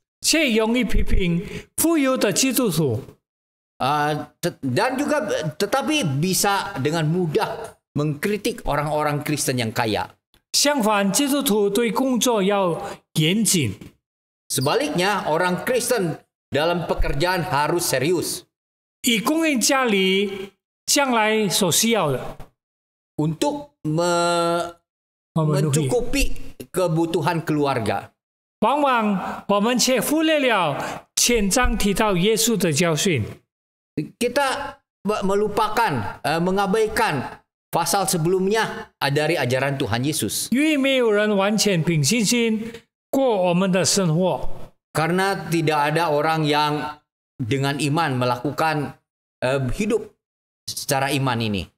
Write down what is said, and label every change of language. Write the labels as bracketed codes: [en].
[zh] 却容易批评富有的基督徒 [id] Dan juga tetapi bisa dengan mudah mengkritik orang-orang Kristen yang kaya. [zh] 相反，基督徒对工作要严谨。 [id] Sebaliknya, orang Kristen dalam pekerjaan harus serius [zh] 以供应家里将来所需要的， [id] untuk memenuhi。 mencukupi kebutuhan keluarga. [zh] 往往我们却忽略了前章提到耶稣的教训。 [id] Kita melupakan, mengabaikan pasal sebelumnya dari ajaran Tuhan Yesus. [zh] 因为没有人完全凭信心过我们的生活， [id] Karena tidak ada orang yang dengan iman melakukan hidup secara iman ini.